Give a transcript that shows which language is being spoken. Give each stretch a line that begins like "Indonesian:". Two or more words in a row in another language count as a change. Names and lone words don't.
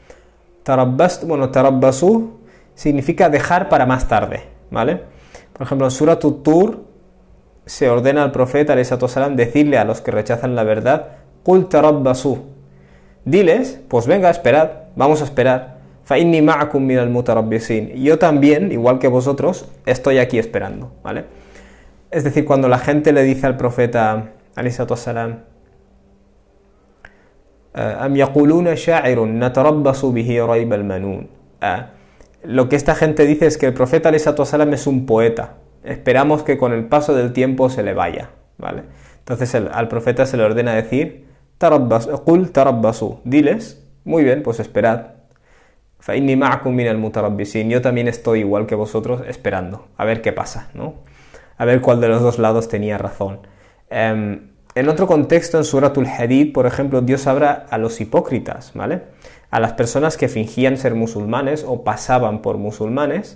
Spanish: Tarabbasu significa dejar para más tarde, ¿vale? Por ejemplo, en Surat Tur se ordena al profeta ﷺ decirle a los que rechazan la verdad,
Arabic: قل تربصوا.
Spanish: Diles, pues venga, esperad, vamos a esperar.
Arabic: فإني معكم من المتربصين.
Spanish: Yo también, igual que vosotros, estoy aquí esperando, ¿vale? Es decir, cuando la gente le dice al profeta ﷺ,
Arabic: أم يقولون شاعر نتربص به ريب المنون.
Spanish: Lo que esta gente dice es que el profeta ﷺ es un poeta. Esperamos que con el paso del tiempo se le vaya, ¿vale? Entonces al profeta se le ordena decir,
Arabic: قل تربصوا.
Spanish: Diles, muy bien, pues esperad.
Arabic: فإني معكم من المتربصين.
Spanish: Yo también estoy igual que vosotros esperando, a ver qué pasa, ¿no? A ver cuál de los dos lados tenía razón. En otro contexto, en Suratul Hadid, por ejemplo, Dios habla a los hipócritas, ¿vale? A las personas que fingían ser musulmanes o pasaban por musulmanes.